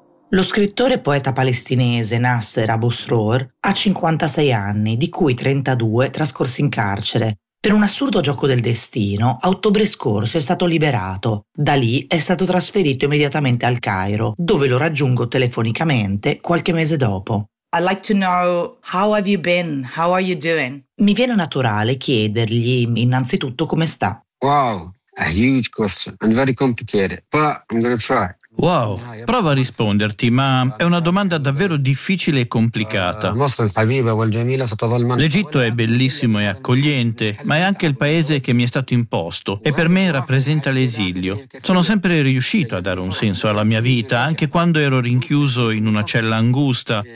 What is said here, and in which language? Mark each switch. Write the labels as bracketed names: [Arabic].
[Italian] Lo scrittore e poeta palestinese Nasser Abu Sroor ha 56 anni, di cui 32 trascorsi in carcere. Per un assurdo gioco del destino, a ottobre scorso è stato liberato. Da lì è stato trasferito immediatamente al Cairo, dove lo raggiungo telefonicamente qualche mese dopo. [English] I'd like to know how have you been? How are you doing? [Italian] Mi viene naturale chiedergli innanzitutto come sta. [English] Wow, a huge question and very complicated, but I'm gonna try. [Italian] Wow, provo a risponderti, ma è una domanda davvero difficile e complicata. L'Egitto è bellissimo e accogliente, ma è anche il paese che mi è stato imposto e per me rappresenta l'esilio. Sono sempre riuscito a dare un senso alla mia vita, anche quando ero rinchiuso in una cella angusta.